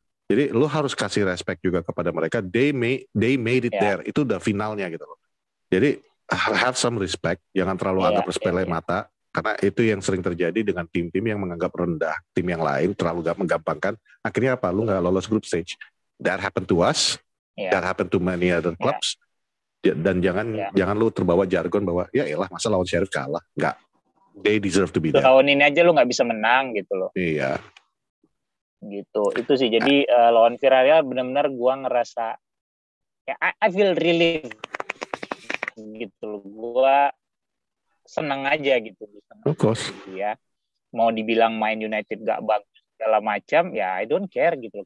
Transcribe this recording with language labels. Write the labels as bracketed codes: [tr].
[id] Jadi lu harus kasih respect juga kepada mereka. [en] They made it there. [id] Itu udah finalnya gitu loh. Jadi [en] have some respect. [id] Jangan terlalu anggap sepele mata. Karena itu yang sering terjadi dengan tim-tim yang menganggap rendah tim yang lain, terlalu menggampangkan. Akhirnya apa? Lu nggak lolos group stage. [en] That happened to us. That happened to many other clubs. [id] Dan jangan lu terbawa jargon bahwa ya elah masa lawan Sheriff kalah. Nggak. [en] They deserve to be there. [id] Tahun ini aja lu nggak bisa menang gitu loh. Iya. Gitu itu sih jadi lawan Villarreal benar-benar gua ngerasa ya [en] I feel relieved [id] gitu loh, gua senang aja gitu. [en] Of course [id] ya mau dibilang main United gak bagus segala macam ya [en] I don't care [id] gitu loh.